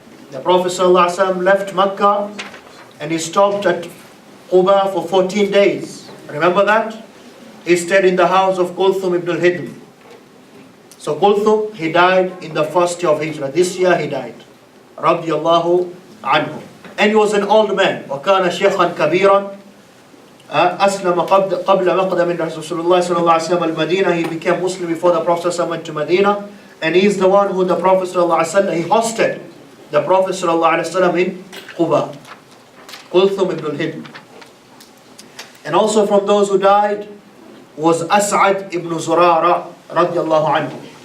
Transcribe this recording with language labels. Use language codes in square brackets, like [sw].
[en] The Prophet ﷺ left Mecca and he stopped at Quba for 14 days. Remember that? He stayed in the house of Kulthum ibn al-Hidm. So Kulthum, he died in the first year of Hijrah. This year he died. Radiyallahu anhu. And he was an old man. [ar] وَكَانَ شَيْخًا كَبِيرًا أسلم قبل مقدم رسول الله صلى الله عليه وسلم المدينة. [en] He became Muslim before the Prophet went to Medina, and he is the one who the Prophet صلى الله عليه وسلم, he hosted the Prophet ﷺ in Quba, Kulthum ibn al-Hibn. And also from those who died was As'ad ibn Zurara radiallahu anhu.